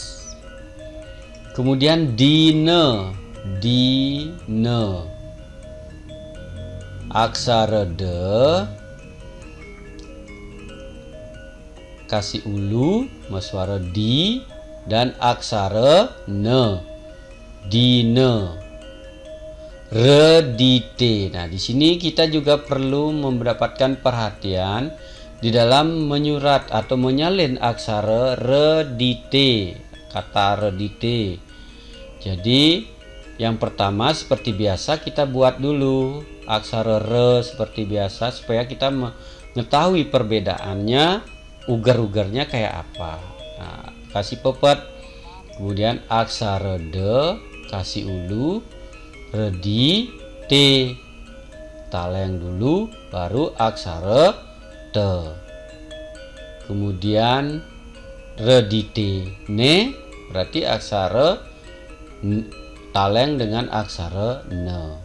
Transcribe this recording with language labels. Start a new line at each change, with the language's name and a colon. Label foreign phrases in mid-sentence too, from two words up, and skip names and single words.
Indonesian: Kemudian dine, aksara de kasih ulu suara di, dan aksara ne, dine. Redite. Nah, di sini kita juga perlu mendapatkan perhatian di dalam menyurat atau menyalin aksara redite, kata redite. Jadi yang pertama seperti biasa kita buat dulu aksara re seperti biasa supaya kita mengetahui perbedaannya, ugar-ugarnya kayak apa. Nah, kasih pepet, kemudian aksara de kasih ulu, redi te, taleng dulu baru aksara te, kemudian redite ne berarti aksara taleng dengan aksara ne.